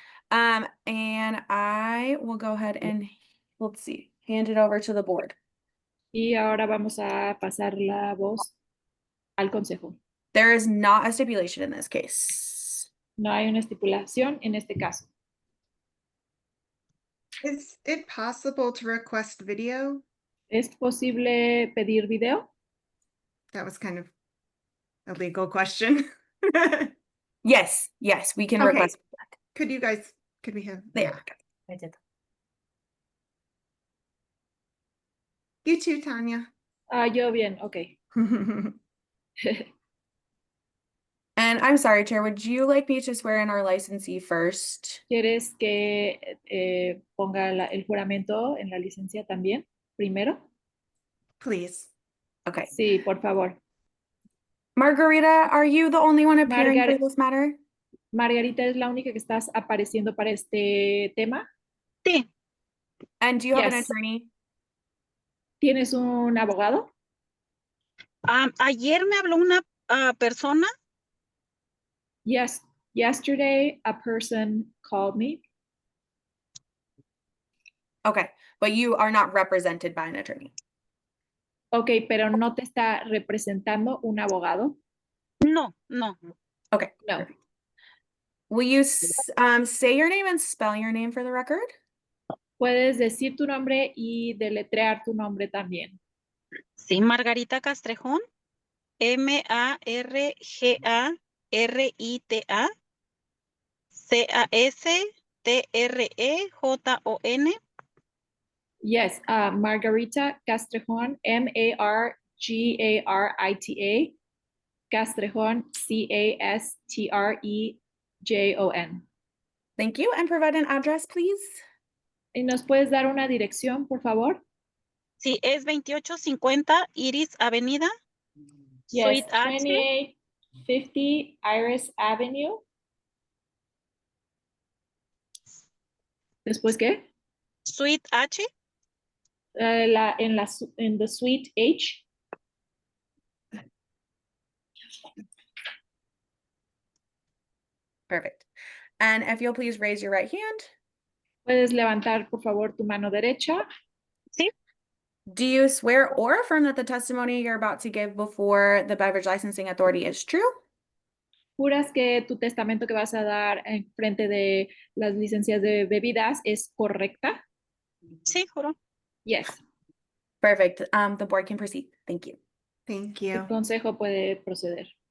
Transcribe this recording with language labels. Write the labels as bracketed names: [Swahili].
[English] And I will go ahead and, let's see, hand it over to the board. [Spanish] Y ahora vamos a pasar la voz al consejo. [English] There is not a stipulation in this case. [Spanish] No hay una estipulación en este caso. [English] Is it possible to request video? [Spanish] ¿Es posible pedir video? [English] That was kind of a legal question. Yes, we can Okay. request that. Could we have? There. I did. You too, Tanya. [Spanish] Yo bien, ok. [English] And I'm sorry, Chair, would you like me to swear in our licensee first? [Spanish] ¿Quieres que ponga el juramento en la licencia también, primero? [English] Please. Okay. [Spanish] Sí, por favor. [English] Margarita, are you the only one appearing for this matter? [Spanish] Margarita es la única que estás apareciendo para este tema. Sí. [English] And do you have an Yes. attorney? [Spanish] ¿Tienes un abogado? Ayer me habló una persona. [English] Yes. Yesterday, a person called me. Okay, but you are not represented by an attorney. [Spanish] Ok, pero no te está representando un abogado. No. [English] Okay. No. Perfect. Will you say your name and spell your name for the record? Puedes decir tu nombre y deletrear tu nombre también. [Spanish] Sí, Margarita Castrejón. Margarita Castrejon. [English] Yes, Margarita Castrejón, Margarita, Castrejón, Castrejon. Thank you, and provide an address, please. [Spanish] ¿Y nos puedes dar una dirección, por favor? Sí, es 2850 Iris Avenida. [English] Yes, Suite H. 2850 Iris Avenue. [Spanish] ¿Después qué? [English] Suite H. En the Suite H. Perfect. And if you'll please raise your right hand. [Spanish] Puedes levantar, por favor, tu mano derecha. Sí. [English] Do you swear or affirm that the testimony you're about to give before the Beverage Licensing Authority is true? [Spanish] ¿Juras que tu testamento que vas a dar en frente de las licencias de bebidas es correcta? Sí, juro. [English] Yes. Perfect. The board can proceed. Thank you. Thank [Spanish] El [English] you. [Spanish] consejo puede proceder.